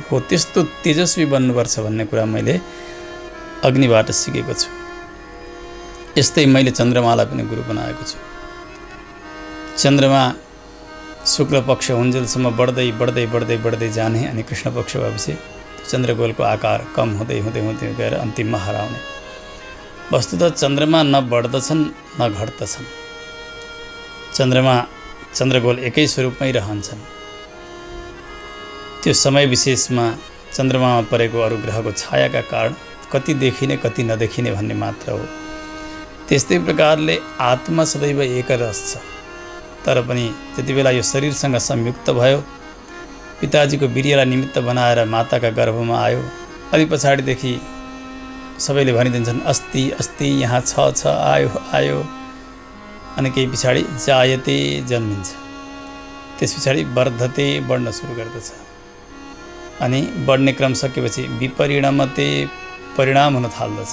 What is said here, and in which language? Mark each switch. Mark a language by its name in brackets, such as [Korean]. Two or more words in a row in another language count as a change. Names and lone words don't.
[Nepali] हो, त्यस्तो तेजस्वी बन्नुपर्छ भन्ने कुरा मैले अग्निबाट सिकेको छु। यस्तै मैले चन्द्रमालाई पनि गुरु बनाएको छु। चन्द्रमा शुक्ल पक्ष हुन्जेलसम्म बढ्दै बढ्दै बढ्दै बढ्दै जाने अनि कृष्ण पक्ष भएपछि चन्द्रगोलको आकार कम हुँदै हुँदै हुँदै गएर अन्तिममा हराउने। वस्तुतः चन्द्रमा न बढ्दछन् न घट्दछन्। चन्द्रमा, चन्द्रगोल एकै स्वरूपमै रहन्छन्। त्यो समय विशेषमा चन्द्रमामा परेको अरू ग्रहको छायाका कारण कति देखिने कति नदेखिने भन्ने मात्र हो। त्यस्तै प्रकारले आत्मा सदैव एक रस छ, तर पनि जति बेला यो शरीरसँग संयुक्त भयो, पिताजीको वीर्यलाई निमित्त बनाएर माताका गर्भमा आयो, अलि पछाडिदेखि सबैले भनिदिन्छन् [Sanskrit] अस्ति अस्ति [Nepali] यहाँ छ आयो आयो, अनि केही पछाडि जायते जन्मिन्छ, त्यस पछाडि वर्धते बढ्न सुरु गर्दछ, अनि बढ्ने क्रम सकेपछि विपरिणमते परिणाम हुन थाल्दछ।